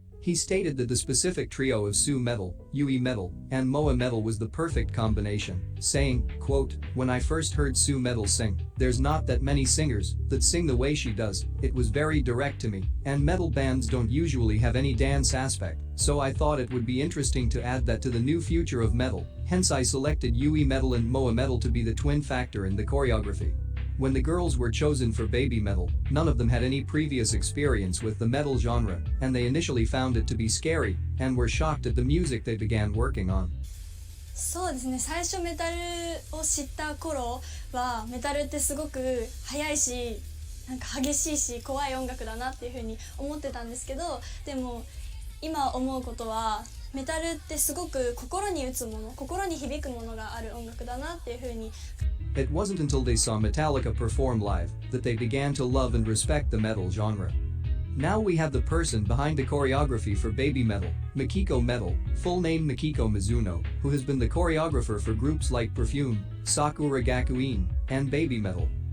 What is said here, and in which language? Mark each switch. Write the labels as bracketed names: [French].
[English] He stated that the specific trio of Sue Metal, Yui Metal, and Moa Metal was the perfect combination, saying, quote, "When I first heard Sue Metal sing, there's not that many singers that sing the way she does, it was very direct to me, and metal bands don't usually have any dance aspect, so I thought it would be interesting to add that to the new future of metal, hence I selected Yui Metal and Moa Metal to be the twin factor in the choreography." When the girls were chosen for BabyMetal, none of them had any previous experience with the metal genre, and they initially found it to be scary and were shocked at the music they began working on. [Japanese] そうですね、最初メタルを知った頃はメタルってすごく速いしなんか激しいし怖い音楽だなっていう風に思ってたんですけど、でも今思うことはメタルってすごく心に打つもの、心に響くものがある音楽だなっていう風に。 [English] It wasn't until they saw Metallica perform live that they began to love and respect the metal genre. Now we have the person behind the choreography for BabyMetal, Mikiko Metal, full name Mikiko Mizuno, who has been the choreographer for groups like Perfume, Sakura Gakuin, and BabyMetal.